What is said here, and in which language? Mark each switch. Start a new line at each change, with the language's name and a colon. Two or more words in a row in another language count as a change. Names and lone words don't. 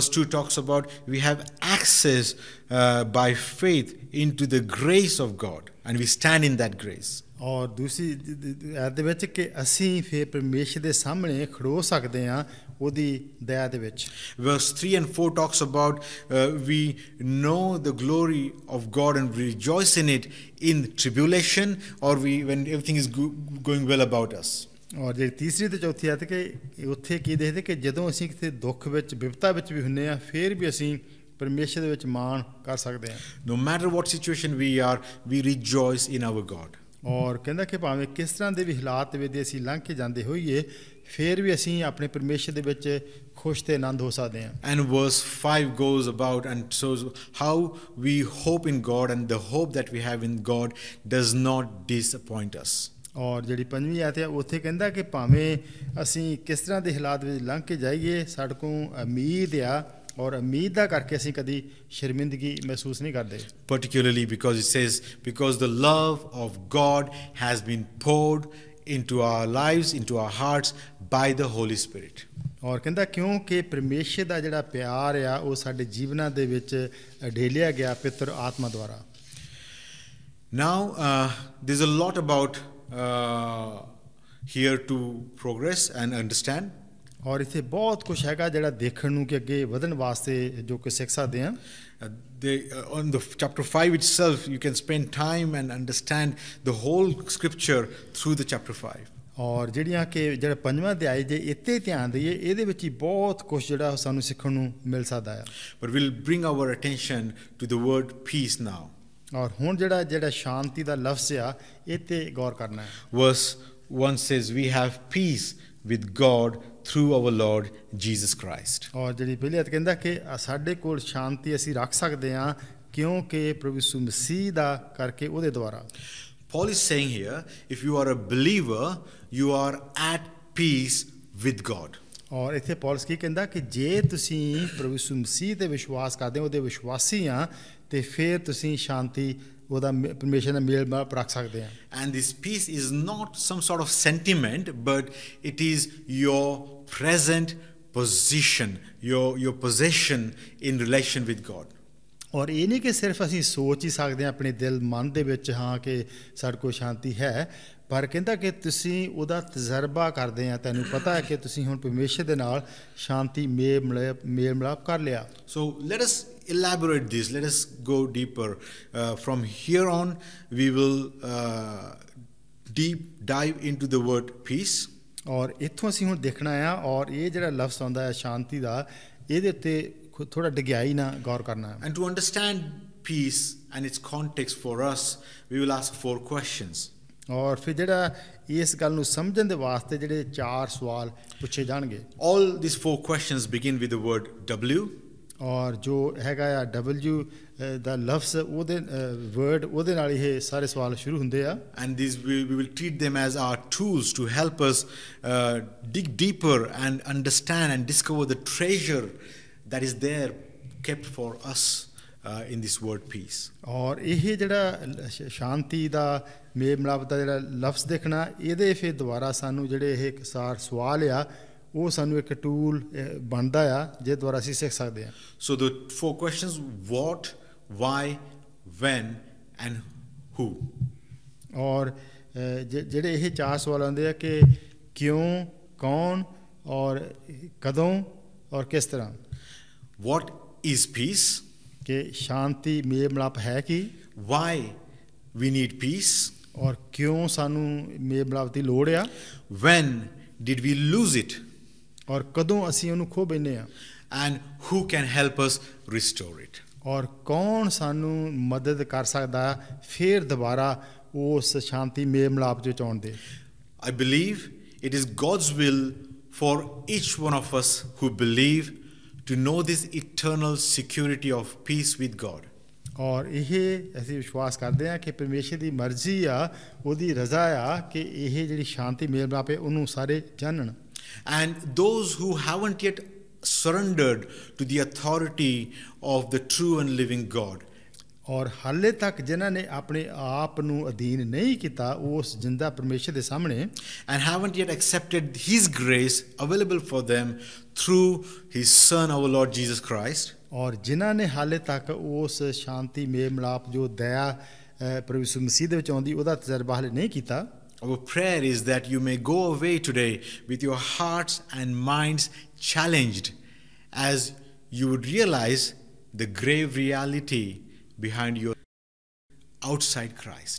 English: Verse 2 talks about we have access by faith into the grace of God and we stand in that grace.
Punjabi: ਔਰ ਦੂਸਰੀ ਆਇਤ ਦੇ ਵਿੱਚ ਕਿ ਅਸੀਂ ਫਿਰ ਪਰਮੇਸ਼ਰ ਦੇ ਸਾਹਮਣੇ ਖੜੋ ਸਕਦੇ ਹਾਂ ਉਹਦੀ ਦਇਆ ਦੇ ਵਿੱਚ।
English: Verse 3 and 4 talks about we know the glory of God and we rejoice in it in tribulation or when everything is going well about us.
Punjabi: ਔਰ ਜਿਹੜੀ ਤੀਸਰੀ ਤੇ ਚੌਥੀ ਆਇਤ ਕਿ ਉੱਥੇ ਕੀ ਦੇਖਦੇ ਕਿ ਜਦੋਂ ਅਸੀਂ ਕਿਤੇ ਦੁੱਖ ਵਿੱਚ ਵਿਪਤਾ ਵਿੱਚ ਵੀ ਹੁੰਦੇ ਹਾਂ ਫਿਰ ਵੀ ਅਸੀਂ ਪਰਮੇਸ਼ਰ ਦੇ ਵਿੱਚ ਮਾਣ ਕਰ ਸਕਦੇ ਹਾਂ।
English: No matter what situation we are, we rejoice in our God.
Punjabi: ਔਰ ਕਹਿੰਦਾ ਕਿ ਭਾਵੇਂ ਕਿਸ ਤਰ੍ਹਾਂ ਦੇ ਵੀ ਹਾਲਾਤ ਵਿੱਚ ਅਸੀਂ ਲੰਘ ਕੇ ਜਾਂਦੇ ਹੋਈਏ ਫਿਰ ਵੀ ਅਸੀਂ ਆਪਣੇ ਪਰਮੇਸ਼ਰ ਦੇ ਵਿੱਚ ਖੁਸ਼ ਤੇ ਆਨੰਦ ਹੋ ਸਕਦੇ ਹਾਂ।
English: And verse 5 goes about and shows how we hope in God, and the hope that we have in God does not disappoint us.
Punjabi: ਔਰ ਜਿਹੜੀ ਪੰਜਵੀਂ ਆਇਤ ਹੈ ਉੱਥੇ ਕਹਿੰਦਾ ਕਿ ਭਾਵੇਂ ਅਸੀਂ ਕਿਸ ਤਰ੍ਹਾਂ ਦੇ ਹਾਲਾਤ ਵਿੱਚ ਲੰਘ ਕੇ ਜਾਈਏ, ਸਾਡੇ ਕੋਲ ਉਮੀਦ ਆ ਔਰ ਉਮੀਦ ਦਾ ਕਰਕੇ ਅਸੀਂ ਕਦੀ ਸ਼ਰਮਿੰਦਗੀ ਮਹਿਸੂਸ ਨਹੀਂ ਕਰਦੇ।
English: Particularly because it says, because the love of God has been poured into our lives, into our hearts by the Holy Spirit.
Punjabi: ਔਰ ਕਹਿੰਦਾ ਕਿਉਂਕਿ ਪਰਮੇਸ਼ਰ ਦਾ ਜਿਹੜਾ ਪਿਆਰ ਆ ਉਹ ਸਾਡੇ ਜੀਵਨਾਂ ਦੇ ਵਿੱਚ ਢੇਲਿਆ ਗਿਆ ਪਵਿੱਤਰ ਆਤਮਾ ਦੁਆਰਾ।
English: Now there's a lot about here to progress and understand.
Punjabi: ਔਰ ਇੱਥੇ ਬਹੁਤ ਕੁਝ ਹੈਗਾ ਜਿਹੜਾ ਦੇਖਣ ਨੂੰ ਕਿ ਅੱਗੇ ਵਧਣ ਵਾਸਤੇ ਜੋ ਕਿ ਸਿੱਖ ਸਕਦੇ ਹਾਂ।
English: On the chapter 5 itself, you can spend time and understand the whole scripture through the chapter 5.
Punjabi: ਔਰ ਜਿਹੜੀਆਂ ਕਿ ਜਿਹੜਾ ਪੰਜਵਾਂ ਅਧਿਆਇ ਜੇ ਇੱਥੇ ਧਿਆਨ ਦਈਏ ਇਹਦੇ ਵਿੱਚ ਹੀ ਬਹੁਤ ਕੁਝ ਜਿਹੜਾ ਸਾਨੂੰ ਸਿੱਖਣ ਨੂੰ ਮਿਲ ਸਕਦਾ ਹੈ।
English: But we'll bring our attention to the word peace now.
Punjabi: ਔਰ ਹੁਣ ਜਿਹੜਾ ਸ਼ਾਂਤੀ ਦਾ ਲਫ਼ਜ਼ ਆ ਇਹ ਤੇ ਗੌਰ ਕਰਨਾ ਹੈ।
English: Verse 1 says, we have peace with God through our Lord Jesus Christ.
Punjabi: ਔਰ ਜਿਹੜੀ ਪਹਿਲੀ ਆਇਤ ਕਹਿੰਦਾ ਕਿ ਸਾਡੇ ਕੋਲ ਸ਼ਾਂਤੀ ਅਸੀਂ ਰੱਖ ਸਕਦੇ ਹਾਂ ਕਿਉਂਕਿ ਪ੍ਰਭੂ ਯਿਸੂ ਮਸੀਹ ਦਾ ਕਰਕੇ ਉਹਦੇ ਦੁਆਰਾ।
English: Paul is saying here, if you are a believer, you are at peace with God.
Punjabi: ਔਰ ਇੱਥੇ ਪੌਲਸ ਕੀ ਕਹਿੰਦਾ ਕਿ ਜੇ ਤੁਸੀਂ ਪ੍ਰਭੂ ਯਿਸੂ ਮਸੀਹ ਤੇ ਵਿਸ਼ਵਾਸ ਕਰਦੇ ਹੋ, ਉਹਦੇ ਵਿਸ਼ਵਾਸੀ ਆ, ਤੇ ਫਿਰ ਤੁਸੀਂ ਸ਼ਾਂਤੀ ਉਹਦਾ ਪਰਮੇਸ਼ਰ ਨਾਲ ਮੇਲ ਮਿਲਾਪ ਰੱਖ ਸਕਦੇ ਆ।
English: And this peace is not some sort of sentiment, but it is your present position, your possession in relation with God.
Punjabi: ਔਰ ਇਹ ਨਹੀਂ ਕਿ ਸਿਰਫ ਅਸੀਂ ਸੋਚ ਹੀ ਸਕਦੇ ਹਾਂ ਆਪਣੇ ਦਿਲ ਮਨ ਦੇ ਵਿੱਚ ਹਾਂ ਕਿ ਸਾਡੇ ਕੋਲ ਸ਼ਾਂਤੀ ਹੈ, ਪਰ ਕਹਿੰਦਾ ਕਿ ਤੁਸੀਂ ਉਹਦਾ ਤਜਰਬਾ ਕਰਦੇ ਆ, ਤੁਹਾਨੂੰ ਪਤਾ ਹੈ ਕਿ ਤੁਸੀਂ ਹੁਣ ਪਰਮੇਸ਼ਰ ਦੇ ਨਾਲ ਸ਼ਾਂਤੀ ਮੇਲ ਮਿਲਾਪ ਕਰ ਲਿਆ।
English: So let us elaborate this. Let us go deeper. From here on, we will deep dive into the word peace.
Punjabi: ਔਰ ਇੱਥੋਂ ਅਸੀਂ ਹੁਣ ਦੇਖਣਾ ਆ, ਔਰ ਇਹ ਜਿਹੜਾ ਲਫ਼ਜ਼ ਆਉਂਦਾ ਹੈ ਸ਼ਾਂਤੀ ਦਾ, ਇਹਦੇ ਉੱਤੇ ਥੋੜਾ ਡਿਗਿਆਈ ਨਾਲ ਗੌਰ ਕਰਨਾ ਹੈ।
English: And to understand peace and its context for us, we will ask 4 questions.
Punjabi: ਔਰ ਫਿਰ ਜਿਹੜਾ ਇਸ ਗੱਲ ਨੂੰ ਸਮਝਣ ਦੇ ਵਾਸਤੇ ਜਿਹੜੇ 4 ਸਵਾਲ ਪੁੱਛੇ ਜਾਣਗੇ।
English: All these 4 questions begin with the word W.
Punjabi: ਔਰ ਜੋ ਹੈਗਾ ਆ W ਦਾ ਲਫ਼ਜ਼ ਉਹਦੇ ਵਰਡ ਉਹਦੇ ਨਾਲ ਇਹ ਸਾਰੇ ਸਵਾਲ ਸ਼ੁਰੂ ਹੁੰਦੇ ਆ।
English: And these we will treat them as our tools to help us dig deeper and understand and discover the treasure that is there kept for us in this word peace.
Punjabi: ਔਰ ਇਹ ਜਿਹੜਾ ਸ਼ਾਂਤੀ ਦਾ ਮੇਲ ਮਿਲਾਪ ਦਾ ਜਿਹੜਾ ਲਫ਼ਜ਼ ਦੇਖਣਾ, ਇਹਦੇ ਫਿਰ ਦੁਆਰਾ ਸਾਨੂੰ ਜਿਹੜੇ ਇਹ ਸਵਾਲ ਆ ਉਹ ਸਾਨੂੰ ਇੱਕ ਟੂਲ ਬਣਦਾ ਆ ਜਿਹਦੇ ਦੁਆਰਾ ਅਸੀਂ ਸਿੱਖ ਸਕਦੇ ਹਾਂ।
English: So the 4 questions: what, why, when and who.
Punjabi: ਔਰ ਜਿਹੜੇ ਇਹ 4 ਸਵਾਲ ਆਉਂਦੇ ਆ ਕਿ ਕਿਉਂ, ਕੌਣ ਔਰ ਕਦੋਂ ਔਰ ਕਿਸ ਤਰ੍ਹਾਂ।
English: What is peace?
Punjabi: ਕਿ ਸ਼ਾਂਤੀ ਮੇਲ ਮਿਲਾਪ ਹੈ ਕੀ।
English: Why we need peace?
Punjabi: ਔਰ ਕਿਉਂ ਸਾਨੂੰ ਮੇਲ ਮਿਲਾਪ ਦੀ ਲੋੜ ਆ।
English: When did we lose it?
Punjabi: ਔਰ ਕਦੋਂ ਅਸੀਂ ਉਹਨੂੰ ਖੋ ਬੈਠੇ ਆ।
English: And who can help us restore it?
Punjabi: ਔਰ ਕੌਣ ਸਾਨੂੰ ਮਦਦ ਕਰ ਸਕਦਾ ਫਿਰ ਦੁਬਾਰਾ ਉਸ ਸ਼ਾਂਤੀ ਮੇਲ ਮਿਲਾਪ ਵਿੱਚ ਆਉਣ ਦੇ।
English: I believe it is God's will for each one of us who believe to know this eternal security of peace with God.
Punjabi: ਔਰ ਇਹ ਅਸੀਂ ਵਿਸ਼ਵਾਸ ਕਰਦੇ ਹਾਂ ਕਿ ਪਰਮੇਸ਼ਰ ਦੀ ਮਰਜ਼ੀ ਆ, ਉਹਦੀ ਰਜ਼ਾ ਆ ਕਿ ਇਹ ਜਿਹੜੀ ਸ਼ਾਂਤੀ ਮੇਲ ਮਿਲਾਪ ਹੈ ਉਹਨੂੰ ਸਾਰੇ ਜਾਣਨ।
English: And those who haven't yet surrendered to the authority of the true and living God.
Punjabi: ਔਰ ਹਾਲੇ ਤੱਕ ਜਿਨ੍ਹਾਂ ਨੇ ਆਪਣੇ ਆਪ ਨੂੰ ਅਧੀਨ ਨਹੀਂ ਕੀਤਾ ਉਸ ਜਿੰਦਾ ਪਰਮੇਸ਼ਰ ਦੇ ਸਾਹਮਣੇ,
English: and haven't yet accepted His grace available for them through His Son, our Lord Jesus Christ.
Punjabi: ਔਰ ਜਿਨ੍ਹਾਂ ਨੇ ਹਾਲੇ ਤੱਕ ਉਸ ਸ਼ਾਂਤੀ ਮੇਲ ਮਿਲਾਪ ਜੋ ਦਇਆ ਪ੍ਰਭੂ ਯਿਸੂ ਮਸੀਹ ਦੇ ਵਿੱਚ ਆਉਂਦੀ ਉਹਦਾ ਤਜਰਬਾ ਹਾਲੇ ਨਹੀਂ ਕੀਤਾ।
English: Our prayer is that you may go away today with your hearts and minds challenged as you would realize the grave reality behind your outside Christ.